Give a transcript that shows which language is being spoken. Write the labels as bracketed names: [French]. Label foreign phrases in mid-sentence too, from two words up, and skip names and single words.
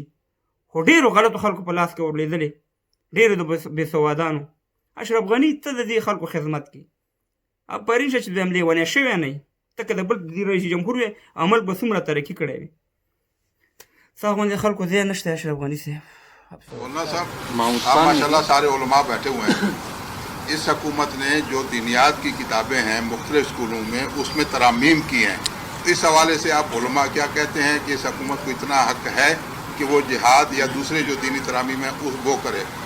[Pashto] خو ډېرو غلطو خلکو په لاس کې ورلېدلې، ډېرو د بېسوادانو. اشرف غني ته د دې خلکو خدمت کوي. پرین شه چې دویم لیونی شوی نه وي، ته که د بل رئیس جمهور وي عمل به څومره ترقي کړی وي. ستا غوندې خلکو ځای نشته اشرف غني صاحب. [Urdu] مولانا صاحب آپ ماشاءاللہ سارے علماء بیٹھے ہوئے ہیں. اس حکومت نے جو دینیات کی کتابیں ہیں مختلف اسکولوں میں اس میں ترامیم کی ہیں. اس حوالے سے آپ علماء کیا کہتے ہیں کہ اس حکومت کو اتنا حق ہے کہ وہ جہاد یا دوسرے جو دینی ترامیم ہیں وہ کرے؟